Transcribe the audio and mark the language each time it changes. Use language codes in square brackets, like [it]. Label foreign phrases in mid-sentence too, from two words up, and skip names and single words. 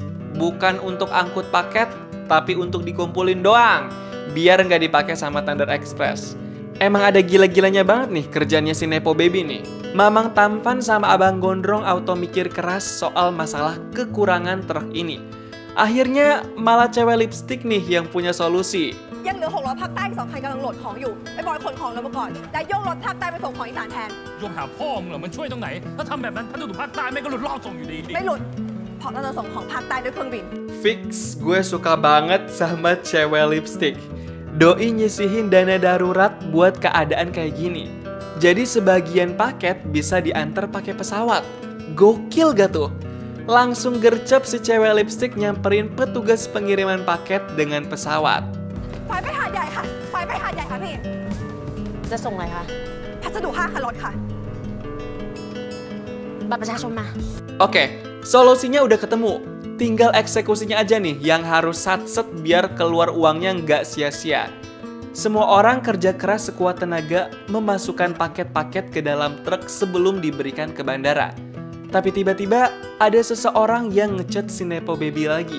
[id] Bukan untuk angkut paket, tapi untuk dikumpulin doang, biar nggak dipakai sama Thunder Express. Emang ada gila-gilanya banget nih kerjanya si Nepo Baby nih. Mamang Tampan sama Abang Gondrong auto mikir keras soal masalah kekurangan truk ini. Akhirnya malah cewek lipstick nih yang punya solusi. [th] ยังเหลือ600ภาคใต้อีก2 คันกำลังโหลดของอยู่ไปบอยขนของลงมาก่อนและโยกรถภาคใต้ไปส่งของอีสานแทน โยกหาพ่อมึงเหรอมันช่วยตรงไหนถ้าทำแบบนั้นพัสดุภาคใต้ไม่ก็หลุดรอบส่งอยู่ดี ไม่หลุดเพราะเราจะส่งของภาคใต้ด้วยเครื่องบิน [id] Fix, gue suka banget sama cewek lipstick. Doi nyisihin dana darurat buat keadaan kayak gini. Jadi sebagian paket bisa diantar pakai pesawat. Gokil gak tuh? Langsung gercep si cewek lipstick nyamperin petugas pengiriman paket dengan pesawat. [th] ไปหาดใหญ่ค่ะไปหาดใหญ่ค่ะพี่จะส่งอะไรคะพัสดุ5 คันรถค่ะบัตรประชาชนมา [id] Oke, solusinya udah ketemu. Tinggal eksekusinya aja nih yang harus satset biar keluar uangnya nggak sia-sia. Semua orang kerja keras sekuat tenaga memasukkan paket-paket ke dalam truk sebelum diberikan ke bandara. Tapi tiba-tiba ada seseorang yang ngechat si Nepo Baby lagi.